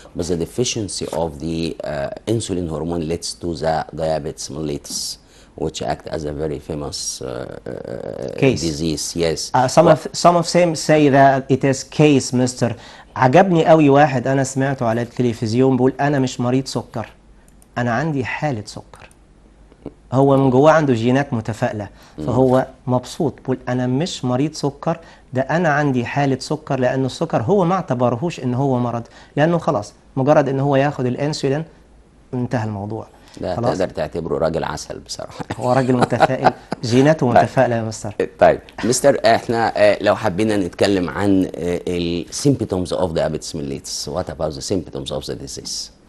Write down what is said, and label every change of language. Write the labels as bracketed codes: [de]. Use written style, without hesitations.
[en] But the deficiency of the insulin hormone leads to the diabetes mellitus, which act as a very famous Case. disease. Yes. some of them say that it is case, Mr. [ar] عجبني قوي واحد انا سمعته على التلفزيون بيقول انا مش مريض سكر، انا عندي حالة سكر. هو من جواه عنده جينات متفائلة، فهو مبسوط بيقول انا مش مريض سكر، ده انا عندي حالة سكر، لانه السكر هو ما اعتبرهوش ان هو مرض، لانه خلاص مجرد ان هو ياخد الانسولين انتهى الموضوع. ده خلاص تقدر تعتبره راجل عسل بصراحة. هو راجل متفائل، جيناته متفائلة يا مستر. طيب مستر، احنا لو حبينا نتكلم عن ال [en] symptoms of diabetes mellitus, what about the symptoms of the disease?